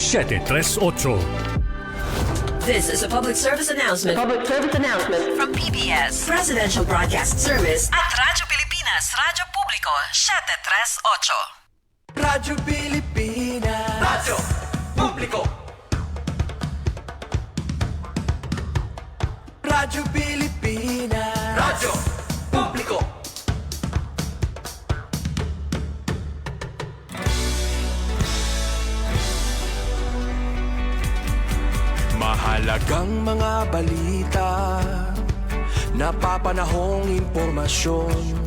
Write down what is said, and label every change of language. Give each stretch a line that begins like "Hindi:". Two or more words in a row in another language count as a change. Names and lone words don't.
English: 738. This is a public service announcement. From PBS Presidential Broadcast Service at Radyo Pilipinas, Radyo Publiko, 738. Radyo Pilipinas. Radyo Publiko. Radyo Pilipinas. Radyo Publiko.
Filipino: Mahalagang mga balita, napapanahong impormasyon.